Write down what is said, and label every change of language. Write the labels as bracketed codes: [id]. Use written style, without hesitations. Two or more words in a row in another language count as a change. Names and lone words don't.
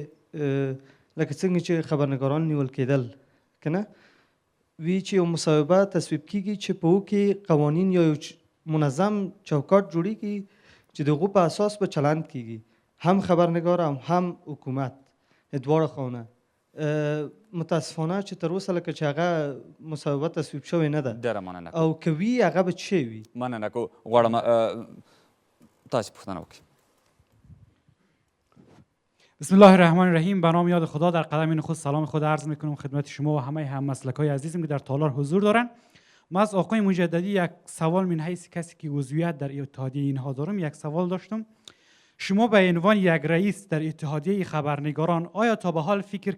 [ps] چې لکه څنګه چې خبرنګاران نیول کېدل که نه وی چې یو مصوبه تصویب کېږي چې په هغو کې قوانین یا یو منظم چوکاټ جوړېږي چې د هغو په اساس به چلند کېږي هم خبرنگار هم حکومت دواړه خواونه متاسفانه چې تر اوسه لکه چې هغه مصوبه تصویب شوې نه ده ډېره مننه او که وي هغه به څه وي مننه کو غواړم تاسې پوښتنه وکړئ [ar] بسم الله الرحمن الرحیم [fa] به نام یاد خدا در قدم نخست سلام خود عرض میکنم خدمت شما و همه هممسلکای عزیزم که در تالار حضور دارن ما از آقای مجددی یک سوال من حیث کسی که عضویت در اتحادیه اینها دارم یک سوال داشتم شما به عنوان یک رئیس در اتحادیه خبرنگاران آیا تا به حال فکر